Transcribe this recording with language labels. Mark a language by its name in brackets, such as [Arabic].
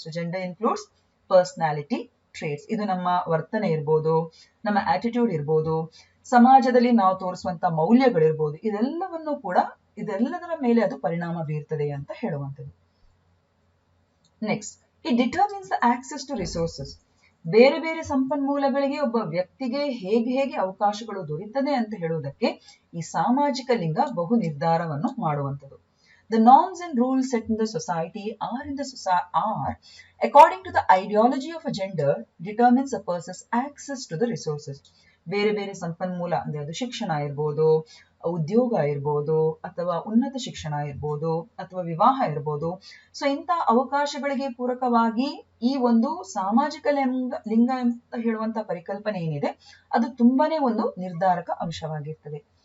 [English] So gender includes personality traits. [Kannada] ಇದು ನಮ್ಮ ವರ್ತನೆ ಇರ್ಬೋದು, ನಮ್ಮ ಆಟಿಟ್ಯೂಡ್ ಇರ್ಬೋದು, ಸಮಾಜದಲ್ಲಿ ನಾವು ತೋರಿಸುವಂತ ಮೌಲ್ಯಗಳಿರ್ಬೋದು, ಇದೆಲ್ಲದರ ಮೇಲೆ ಅದು ಪರಿಣಾಮ ಬೀರ್ತದೆ ಅಂತ ಹೇಳುವಂಥದ್ದು. [English] Next, it determines the access to resources. [Kannada] ಬೇರೆ ಬೇರೆ ಸಂಪನ್ಮೂಲಗಳಿಗೆ ಒಬ್ಬ ವ್ಯಕ್ತಿಗೆ ಹೇಗೆ ಅವಕಾಶಗಳು ದೊರೆಯುತ್ತದೆ ಅಂತ ಹೇಳುವುದಕ್ಕೆ ಈ ಸಾಮಾಜಿಕ ಲಿಂಗ ಬಹು ನಿರ್ಧಾರವನ್ನು ಮಾಡುವಂಥದ್ದು. [English] The norms and rules set in the society are according to the ideology of a gender determines a person's access to the resources. [Kannada] ಬೇರೆ ಬೇರೆ ಸಂಪನ್ಮೂಲ ಅಂದ್ರೆ ಅದು ಶಿಕ್ಷಣ ಇರ್ಬೋದು, ಉದ್ಯೋಗ ಇರ್ಬೋದು, ಅಥವಾ ಉನ್ನತ ಶಿಕ್ಷಣ ಇರ್ಬೋದು, ಅಥವಾ ವಿವಾಹ ಇರ್ಬೋದು. ಸೊ ಇಂಥ ಅವಕಾಶಗಳಿಗೆ ಪೂರಕವಾಗಿ ಈ ಒಂದು ಸಾಮಾಜಿಕ ಲಿಂಗ ಅಂತ ಹೇಳುವಂತ ಪರಿಕಲ್ಪನೆ ಏನಿದೆ ಅದು ತುಂಬಾನೇ ಒಂದು ನಿರ್ಧಾರಕ ಅಂಶವಾಗಿರ್ತದೆ.